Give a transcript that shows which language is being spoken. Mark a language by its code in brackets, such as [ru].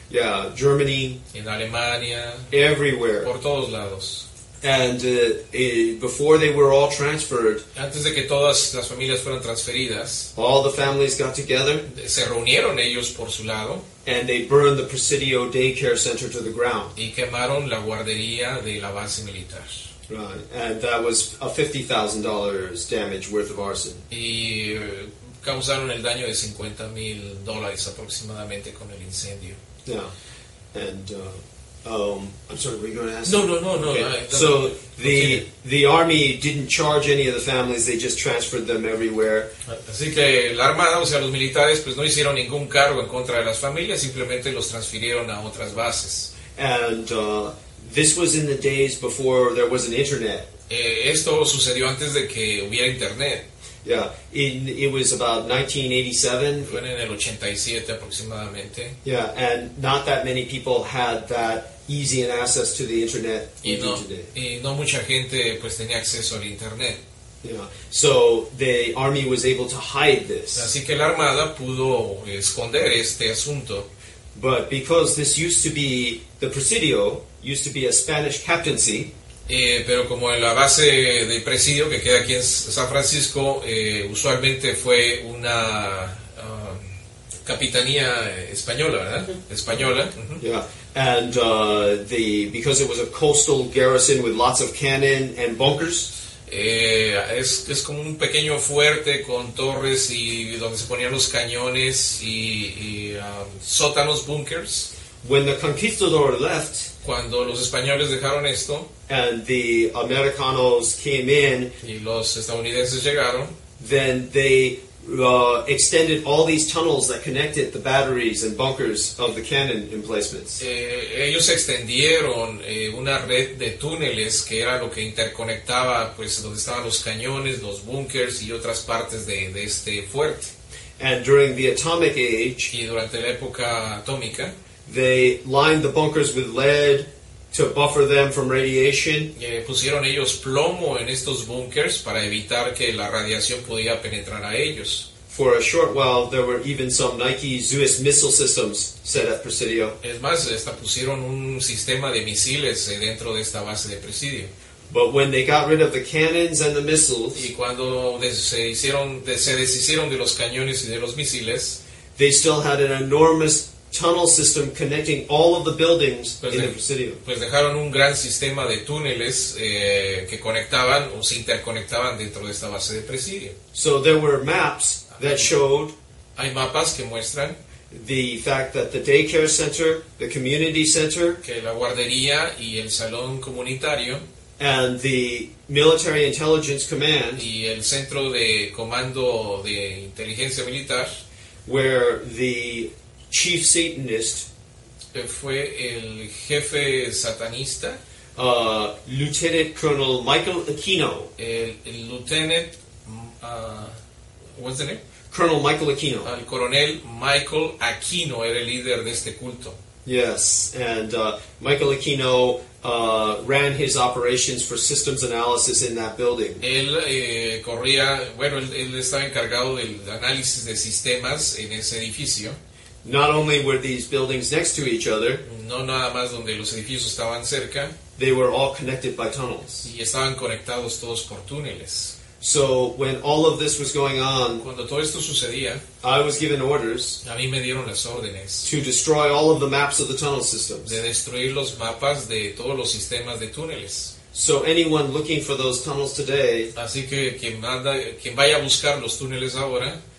[en] Yeah, Germany, [es] en Alemania, [en] everywhere. [es] por todos lados. [en] And before they were all transferred, [es] Antes de que todas las familias fueran transferidas, [en] all the families got together [es] se reunieron ellos por su lado [en] and they burned the Presidio Daycare Center to the ground. [es] y quemaron la guardería de la base militar. [en] Right, and that was a $50,000 damage worth of arson. [es] Y causaron el daño de $50,000 aproximadamente con el incendio. [en] Yeah, and I'm sorry, were you going to ask? No. Okay. So the army didn't charge any of the families; they just transferred them everywhere. [es] Así que la Armada, o sea, los militares, pues no hicieron ningún cargo en contra de las familias, simplemente los transfirieron a otras bases. [en] And this was in the days before there was an internet. [es] Esto sucedió antes de que hubiera internet. [en] Yeah, it was about 1987. [es] Fue en el 87 aproximadamente. [en] Yeah, and not that many people had that easy an access to the internet we do today. [es] Y no mucha gente pues tenía acceso al internet. [en] Yeah, so the army was able to hide this. [es] Así que la Armada pudo esconder este asunto. [en] But because this used to be, the Presidio used to be a Spanish captaincy, [es] Pero como en la base del presidio que queda aquí en San Francisco, usualmente fue una capitanía española, ¿verdad? Española. [en] yeah, and because it was a coastal garrison with lots of cannon and bunkers, [es] Es como un pequeño fuerte con torres y donde se ponían los cañones y sótanos, bunkers. [en] when the conquistador left [es] Cuando los españoles dejaron esto [en] and the Americanos came in, [es] y los estadounidenses llegaron, [en] then they extended all these tunnels that connected the batteries and bunkers of the cannon emplacements. [es] ellos extendieron una red de túneles que era lo que interconectaba pues donde estaban los cañones, los bunkers y otras partes de este fuerte. [en] And during the atomic age, [es] Y durante la época atómica [en] they lined the bunkers with lead to buffer them from radiation. [es] pusieron ellos plomo en estos bunkers para evitar que la radiación pudiera penetrar a ellos. [en] For a short while, there were even some Nike Zeus missile systems set at Presidio. [es] Es más, hasta pusieron un sistema de misiles dentro de esta base de presidio. [en] But when they got rid of the cannons and the missiles, [es] Y cuando se deshicieron de los cañones y de los misiles, [en] they still had an enormous tunnel system connecting all of the buildings in the Presidio. [es] pues dejaron un gran sistema de túneles que conectaban o se interconectaban dentro de esta base de presidio. [en] So there were maps that showed [es] Hay mapas que muestran [en] the fact that the daycare center, the community center, [es] que la guardería y el salón comunitario [en] and the military intelligence command, [es] y el centro de comando de inteligencia militar [en] where the chief Satanist, [es] fue el jefe satanista, [en] Lieutenant Colonel Michael Aquino. [es] el [en] lieutenant, what's the name? Colonel Michael Aquino. [es] El coronel Michael Aquino era el líder de este culto. [en] Yes, and Michael Aquino ran his operations for systems analysis in that building. [es] Él corría, bueno, él estaba encargado del análisis de sistemas en ese edificio. [en] Not only were these buildings next to each other, [es] No nada más donde los edificios estaban cerca, [en] they were all connected by tunnels. [es] y estaban conectados todos por túneles. [en] So when all of this was going on, [es] Cuando todo esto sucedía, [en] I was given orders [es] a mí me dieron las órdenes [en] to destroy all of the maps of the tunnel systems. [es] de destruir los mapas de todos los sistemas de túneles. [en] So anyone looking for those tunnels today [es] Así que quien vaya a buscar los túneles ahora,